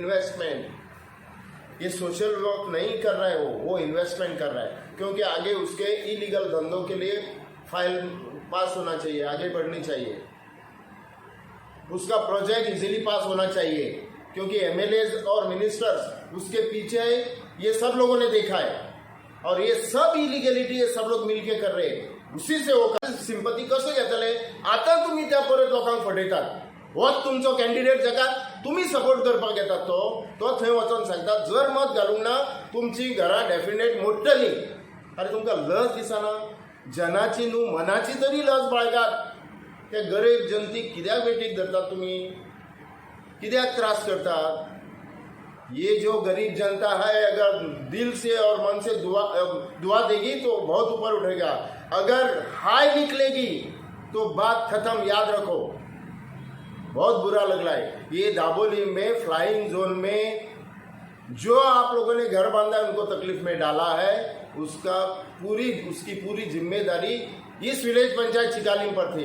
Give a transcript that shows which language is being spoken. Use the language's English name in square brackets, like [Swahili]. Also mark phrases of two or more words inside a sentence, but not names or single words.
[Hindi] इन्वेस्टमेंट, ये सोशल वर्क नहीं कर रहा है, वो इन्वेस्टमेंट कर रहा है, क्योंकि आगे उसके इलीगल धंधों के लिए फाइल पास होना चाहिए, आगे बढ़नी चाहिए, उसका प्रोजेक्ट इजीली पास होना चाहिए, क्योंकि एमएलए और मिनिस्टर्स उसके पीछे है. ये सब लोगों ने देखा है और ये सब इलिगॅलिटी ये सब लोग मिलके कर रहे हैं. उसी से वो सिंपती [Konkani] कसं घेतले. आता तुम्ही त्या परत लोकांक फटयतात, होच तुमचो कॅन्डिडेट जाका तुम्ही सपोर्ट करपाक येतात तो थंय वचून सांगता जर मत घालूंक ना तुमची घरां डेफिनेट मोडटली. अरे तुमकां लज दिसना? जनाची न्हू मनाची तरी लज बाळगात. त्या गरीब जनतेक कित्याक वेटीक धरतात तुम्ही? कित्याक त्रास करतात? [Hindi] ये जो गरीब जनता है अगर दिल से और मन से दुआ देगी तो बहुत ऊपर उठेगा. अगर हाय निकलेगी तो बात खत्म, याद रखो. बहुत बुरा लग रहा है. ये दाबोली में [English] flying zone [Hindi] में जो आप लोगों ने घर बांधा है, उनको तकलीफ में डाला है, उसकी पूरी जिम्मेदारी इस विलेज पंचायत चिकालिम पर थी.